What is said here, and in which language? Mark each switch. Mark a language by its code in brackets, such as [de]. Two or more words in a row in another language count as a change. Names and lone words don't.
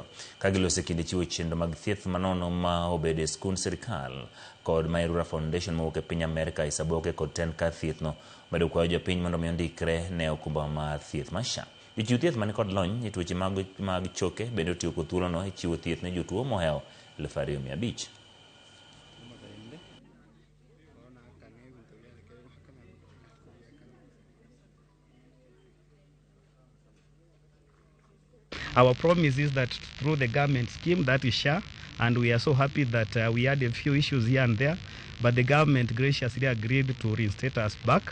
[luo] Ka giloso kinde chiwo chenro mag thieth manono ma obede skund sirikal kod Mairura Foundation mawuok e piny Amerika, Saboke kod ten kar thieth no medo kwayo jopiny mondo omi ondikre ne okumba mar thieth mar SHA. Jochiw thieth man kod lony e tuoche mag choke bende otiyo kod thuolono e chiwo thieth ne jotuo mohewo 2,500. [en] Our promise is that through the government scheme, that is SHA, and we are so happy that we had a few issues here and there, but the government graciously agreed to reinstate us back.